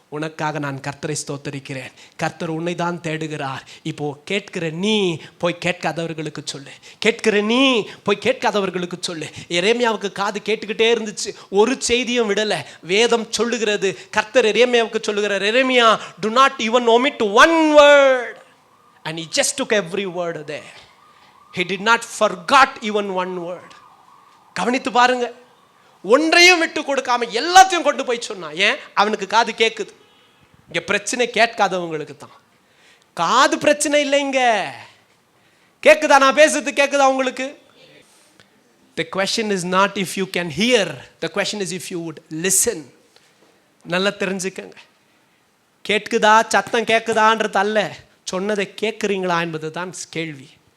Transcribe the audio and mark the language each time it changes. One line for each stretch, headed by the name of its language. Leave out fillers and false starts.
Tamil: உனக்காக நான் கர்த்தரை ஸ்தோத்தரிக்கிறேன். கர்த்தர் உன்னை தான் தேடுகிறார். இப்போ கேட்கிற நீ போய் கேட்காதவர்களுக்கு சொல்லு, கேட்கிற நீ போய் கேட்காதவர்களுக்கு சொல்லு. எரேமியாவுக்கு காது கேட்டுக்கிட்டே இருந்துச்சு, ஒரு செய்தியும் விடலை. வேதம் சொல்லுகிறது, கர்த்தர் எரேமியாவுக்கு சொல்லுகிறார், எரேமியா,
English: do not even omit one word. And he just took every word there. He did not forgot even one word.
Tamil: கவனித்து பாருங்க, ஒன்றையும் விட்டு கொடுக்காம எல்லாத்தையும் கொண்டு போய் சொன்னான். ஏன்? அவனுக்கு காது கேட்குது. இங்க பிரச்சனை கேட்காதவங்களுக்கு தான். காது பிரச்சனை இல்லைங்க, கேட்குதா? நான் பேசுறது கேட்குதா உங்களுக்கு?
English: The question is not if you can hear, the question is if you would listen.
Tamil: நல்லா தெரிஞ்சுக்கங்க, கேட்குதா சத்தம் கேட்குதான்றது அல்ல, சொன்னதை கேட்குறீங்களா என்பது தான் கேள்வி.